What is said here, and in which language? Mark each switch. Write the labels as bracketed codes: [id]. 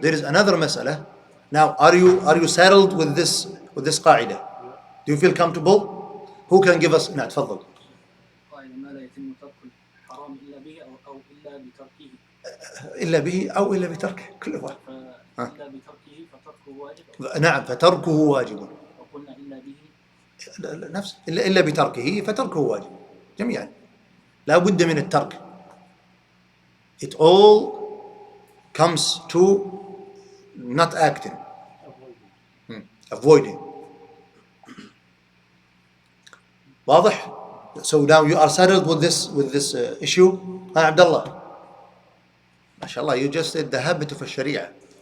[en] There is another مسألة. Now, are you settled with this قاعدة? Do you feel comfortable? Who can give us? [ar] نعم تفضل. قاعدة ما لا يتم ترك الحرام إلا به أو إلا بتركه. إلا به أو إلا بتركه كل واحد. إلا بتركه فتركه واجب. نعم فتركه واجب. وقلنا إلا به. نفس إلا بتركه فتركه واجب. جميعا. لا بد من الترك. [en] It all comes to not acting, avoiding. [ar] واضح? [en] So now you are settled with this issue. Abdullah, mashallah, you just said the habit of a sharia.